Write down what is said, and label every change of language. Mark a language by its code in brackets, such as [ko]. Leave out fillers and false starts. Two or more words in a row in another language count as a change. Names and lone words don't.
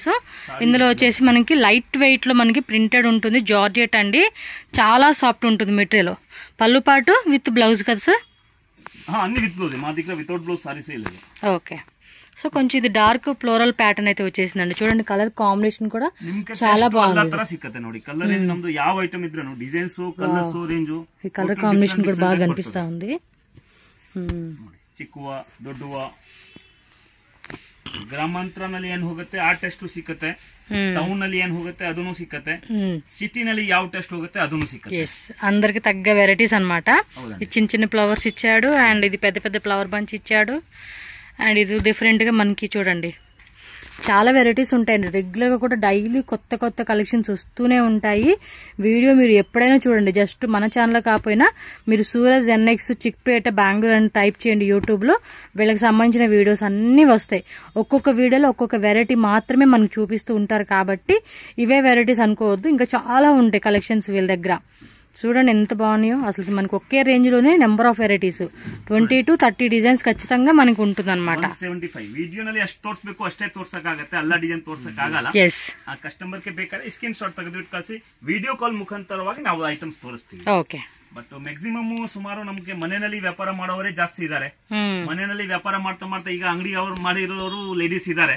[te] ఇందులో వచ్చేసి మనకి లైట్ వెయిట్ లో మనకి ప్రింటెడ్ ఉంటుంది, జార్జెట్ అండి. చాలా సాఫ్ట్ ఉంటుంది మెటీరియల్. పళ్ళు పాటు [en] with blouse [te] కదా సార్? అన్ని [en] with blouse, [te] మా దగ్గర [en] without blouse sarees [te] లేదు. ఓకే. సో కొంచెం ఇది [en] dark floral pattern [te] అయితే వచ్చేసిందండి. చూడండి [en] colour combination [te] కూడా చాలా బాగుంది. [kn] ನೋಡಿ ಕಲರ್ ನಮ್ದು ಯಾವ ಐಟಮ್ ಇದ್ರೂ [en] designs colours range [kn] ಈ ಕಲರ್ [te] కాంబినేషన్ కూడా బాగా కనిపిస్తా ఉంది. [kn] ಚಿಕ್ಕುವ ದೊಡ್ಡವ ಗ್ರಾಮಾಂತರನಲ್ಲಿ ಏನ್ ಹೋಗುತ್ತೆ ಆ ಟೆಸ್ಟ್ ಸಿಕ್ಕತ್ತೆ, ಟೌನ್ ನಲ್ಲಿ ಏನ್ ಹೋಗುತ್ತೆ ಅದನ್ನು ಸಿಕ್ಕತ್ತೆ, సిటీನಲ್ಲಿ ಯಾವ టెస్ట్ ಹೋಗುತ್ತೆ ಅದನ್ನು సిక్కತ್ತೆ. [te] అందరికి తగ్గ వెరైటీస్ అన్నమాట. చిన్న చిన్న ఫ్లవర్స్ ఇచ్చాడు అండ్ ఇది పెద్ద పెద్ద [en] flower bunch [te] ఇచ్చాడు. అండ్ ఇది డిఫరెంట్ గా మనకి చూడండి చాలా వెరైటీస్ ఉంటాయండి. రెగ్యులర్ గా కూడా డైలీ కొత్త కొత్త కలెక్షన్స్ వస్తూనే ఉంటాయి. వీడియో మీరు ఎప్పుడైనా చూడండి. జస్ట్ మన ఛానల్ కాకపోయినా మీరు సూరజ్ NX చిక్పేట బెంగళూరు అని టైప్ చేయండి యూట్యూబ్ లో. వీళ్ళకి సంబంధించిన వీడియోస్ అన్ని వస్తాయి. ఒక్కొక్క వీడియోలో ఒక్కొక్క వెరైటీ మాత్రమే మనకు చూపిస్తూ ఉంటారు కాబట్టి ఇవే వెరైటీస్ అనుకోవద్దు. ఇంకా చాలా ఉంటాయి కలెక్షన్స్ వీళ్ళ దగ్గర. చూడండి ఎంత బాగున్నాయో. అసలు మనకు ఒకే రేంజ్ లోనే [en] number of varieties 20 to 30 designs [te] ఖచ్చితంగా మనకు ఉంటుంది అనమాట. [kn] 175 ವಿಡಿಯೋನಲ್ಲಿ ಎಷ್ಟು ತೋರಿಸಬೇಕು ಅಷ್ಟೇ ತೋರ್ಸಕ್ಕಾಗತ್ತೆ, ಎಲ್ಲ ಡಿಸೈನ್ ತೋರ್ಸಕ್ಕಾಗಲ್ಲ. ಆ ಕಸ್ಟಮರ್ ಗೆ ಬೇಕಾದ್ರೆ [en] screen shot [kn] ತೆಗೆದುಬಿಟ್ಟು ಕಳಿಸಿ [en] video call [kn] ಮುಖಾಂತರವಾಗಿ ನಾವು ಐಟಮ್ಸ್ ತೋರಿಸ್ತೀವಿ. ಓಕೆ. [en] but maximum [kn] ಸುಮಾರು ನಮ್ಗೆ ಮನೆಯಲ್ಲಿ ವ್ಯಾಪಾರ ಮಾಡೋರೇ ಜಾಸ್ತಿ ಇದ್ದಾರೆ. ಮನೆಯಲ್ಲಿ ವ್ಯಾಪಾರ ಮಾಡ್ತಾ ಮಾಡ್ತಾ ಈಗ ಅಂಗಡಿ ಅವ್ರು ಮಾಡಿರೋರು ಲೇಡೀಸ್ ಇದ್ದಾರೆ.